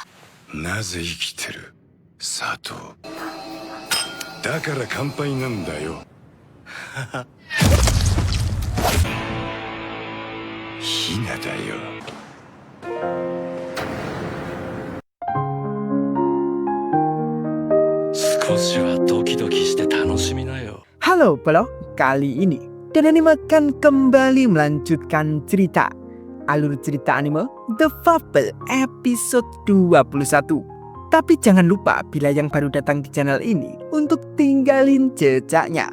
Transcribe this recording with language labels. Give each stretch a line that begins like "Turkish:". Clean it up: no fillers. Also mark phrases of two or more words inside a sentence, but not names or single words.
Japanese: なぜ生きてる佐藤。だから乾杯なんだよ。ヒナだよ。少しはドキドキして楽しみなよ。
Indonesian: Halo Bro, kali ini dan anime akan kembali melanjutkan cerita alur cerita anime The Fable episode 21. Tapi jangan lupa bila yang baru datang di channel ini untuk tinggalin jejaknya.